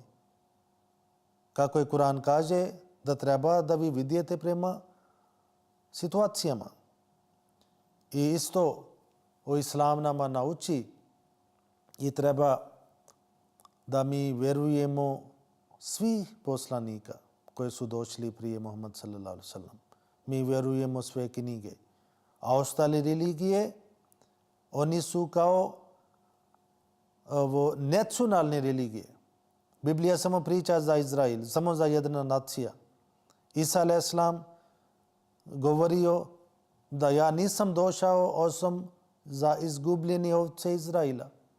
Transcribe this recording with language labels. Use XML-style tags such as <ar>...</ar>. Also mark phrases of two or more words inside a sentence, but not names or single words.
<bs>Kako je Kur'an kaže, da treba da vi vidite prema situacijama. I isto o Islam nama nauči i treba da mi vjerujemo svih poslanika koji su došli prije Muhammed</bs> <ar>صلى الله عليه وسلم.</ar> <bs>Mi vjerujemo sve knjige. A ostale religije, oni su kao nacionalne religije. Biblija samo priča za Izrael, samo za jedna nacija. Isa</bs> <ar>عليه السلام</ar> <bs>govorio da ja nisam došao osim za izgubljeni ovce Izraela.</bs>